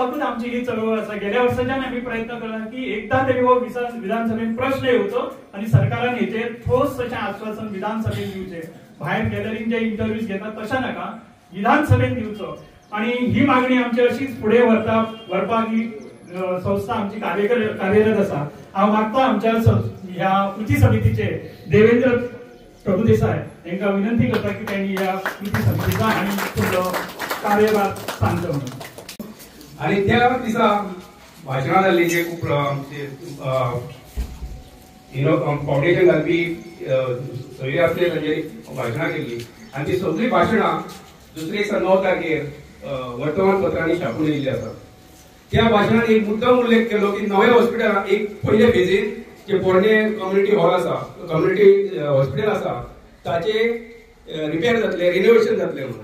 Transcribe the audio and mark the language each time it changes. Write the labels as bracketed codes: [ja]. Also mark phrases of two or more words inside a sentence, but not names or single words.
[kok] येवपाकूच आमची ही चळवळ आसा. गेल्या वर्साच्यान आमी प्रयत्न केला की एकदा तरी हो विधानसभेत प्रश्न येवचो आणि सरकारान हेचेर ठोस अशें आश्वासन विधानसभेत दिवचें. भायर गॅलरीन जे इंटरव्यूज घेतात तशें नाका, विधानसभेत दिवचो. आणि ही मागणी आमची अशीच फुडें व्हरपाक ही संस्था आमची कार्यरत आसा. [mr] हांव मागता आमच्या ह्या कृती समितीचे देवेंद्र प्रभुदेसाय यांना विनंती करता की त्यांनी या कृती समितीचा आणि पुढलो कार्यभार सांगतो म्हणून. [kok] आणि त्या दिसा भाशणां जाल्ली जे खूप फाउंडेशन घालपी सगळे आसले तांचेर भाशणां केल्ली आनी ती सगळी भाशणां दुसरे दिसा 9 तारखेर वर्तमानपत्रांनी छापून येयल्ली आसा. त्या भाशणात एक मुद्दम उल्लेख केलो की नव्या हॉस्पिटलात एक पयले फेजीन जे पोरणे [en] community hall [kok] आसा, [en] community hospital [kok] आसा, ताचे रिपेअर जातले, रिनोव्हेशन जातले म्हणून.